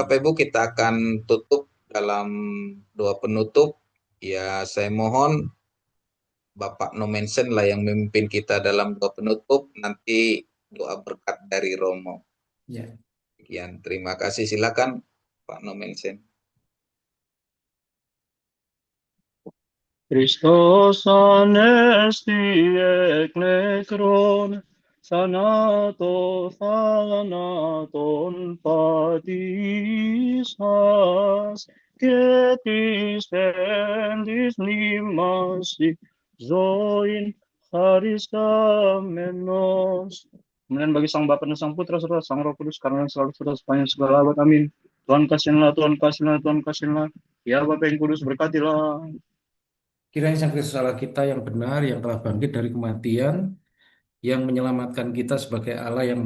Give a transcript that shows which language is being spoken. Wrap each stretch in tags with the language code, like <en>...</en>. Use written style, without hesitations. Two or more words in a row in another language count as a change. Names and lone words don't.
<id>Bapak Ibu, kita akan tutup dalam doa penutup. Ya, saya mohon Bapak Nomensen lah yang memimpin kita dalam doa penutup. Nanti doa berkat dari Romo. Ya. Sekian, terima kasih. Silakan Pak Nomensen.</id> <el>Χριστός ανέστη εκ νεκρών, θανάτω θάνατον πατήσας, και της εν της μνήμας ζωήν χαριστάμενος.</el> <id>Kemudian bagi Sang Bapa dan Sang Putra serta Sang Roh Kudus, sekarang dan selalu serta sepanjang segala abad. Amin. Tuhan kasihanlah, Tuhan kasihanlah, Tuhan kasihanlah. Ya Bapa yang kudus, berkatilah. Kiranya Sang Kristus Allah kita yang benar, yang telah bangkit dari kematian, yang menyelamatkan kita sebagai Allah yang</id>